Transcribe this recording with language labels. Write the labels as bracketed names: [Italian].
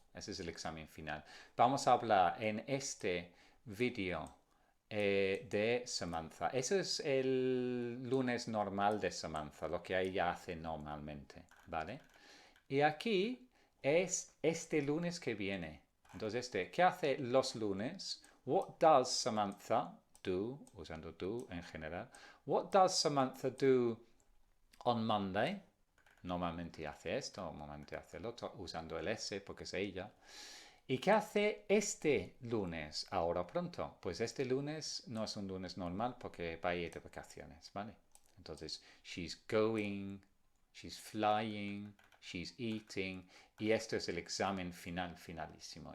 [Spanish] Ese es el examen final. Vamos a hablar en este vídeo de Samantha. Ese es el lunes normal de Samantha, lo que ella hace normalmente, ¿vale? Y aquí es este lunes que viene. Entonces, ¿qué hace los lunes? [English] What does Samantha do? [Spanish] Usando do en general. [English] What does Samantha do on Monday? [Spanish] Normalmente hace esto, normalmente hace el otro, usando el S porque es ella. ¿Y qué hace este lunes, ahora pronto? Pues este lunes no es un lunes normal porque va a ir de vacaciones, ¿vale? Entonces, [English] she's going, she's flying, she's eating, [Spanish] y esto es el examen finalísimo.